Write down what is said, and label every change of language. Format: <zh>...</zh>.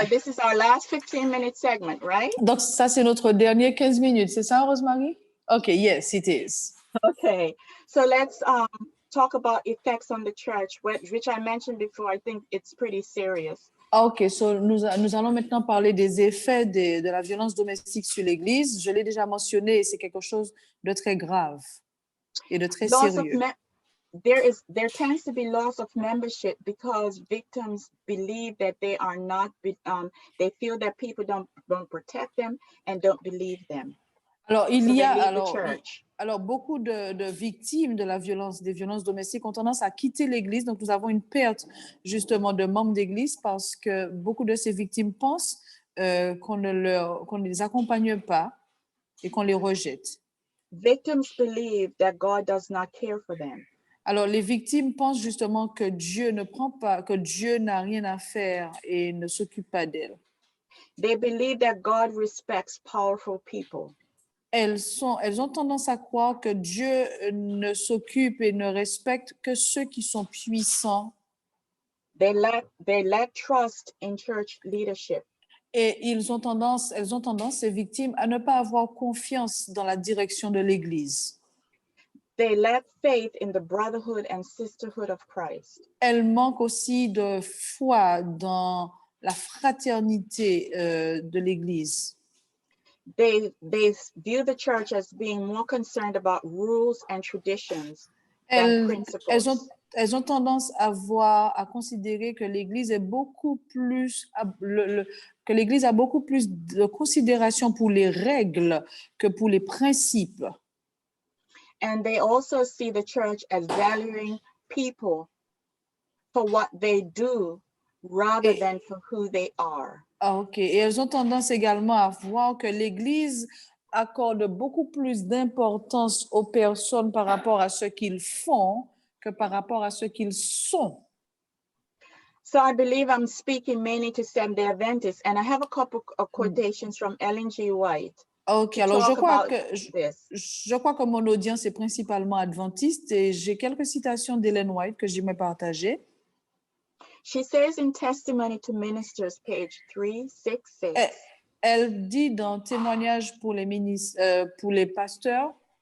<en>So this is our last 15-minute segment, right?</en> <fr>Donc, ça, c'est notre dernier 15 minutes. C'est ça,</fr> <en>Rosemary? Okay, yes, it is. Okay. So let's talk about effects on the church, which I mentioned before. I think it's pretty serious. OK, so</en> <fr>nous allons maintenant parler des effets de la violence domestique sur l'Église. Je l'ai déjà mentionné, c'est quelque chose de très grave et de très sérieux.</fr> <en>There tends to be loss of membership because victims believe that they are not, they feel that people don't protect them and don't believe them.</en> <fr>Alors, beaucoup de victimes de des violences domestiques ont tendance à quitter l'Église. Donc, nous avons une perte justement de membres d'Église parce que beaucoup de ces victimes pensent qu'on ne les accompagne pas et qu'on les rejette.</fr> <en>Victims believe that God does not care for them.</en> <fr>Alors, les victimes pensent justement que Dieu n'a rien à faire et ne s'occupe pas d'elles.</fr> <en>They believe that God respects powerful people.</en> <fr>Elles ont tendance à croire que Dieu ne s'occupe et ne respecte que ceux qui sont puissants.</fr> <en>They lack trust in church leadership.</en> <fr>Et elles ont tendance, ces victimes, à ne pas avoir confiance dans la direction de l'Église.</fr> <en>They lack faith in the brotherhood and sisterhood of Christ.</en> <fr>Elles manquent aussi de foi dans la fraternité de l'Église.</fr> <en>They view the church as being more concerned about rules and traditions than principles.</en> <fr>Elles ont tendance à considérer que l'Église est beaucoup plus que l'Église a beaucoup plus de considération pour les règles que pour les principes.</fr> <en>And they also see the church as valuing people for what they do rather</en> <fr>Et-</fr> <en>than for who they are. Ah, ok.</en> <fr>Et elles ont tendance également à voir que l'Église accorde beaucoup plus d'importance aux personnes par rapport à ce qu'ils font que par rapport à ce qu'ils sont.</fr> <en>So I believe I'm speaking mainly to Seventh-day Adventists, and I have a couple of quotations from Ellen G. White Ok, to</en> <fr>alors</fr> <en>talk about this.</en> <fr>je crois que mon audience est principalement adventiste et j'ai quelques citations d'Ellen White que j'aimerais partager.</fr> <en>She says in Testimony to Ministers, page 366,</en> <fr>Elle dit dans Témoignage pour pour les pasteurs,</fr>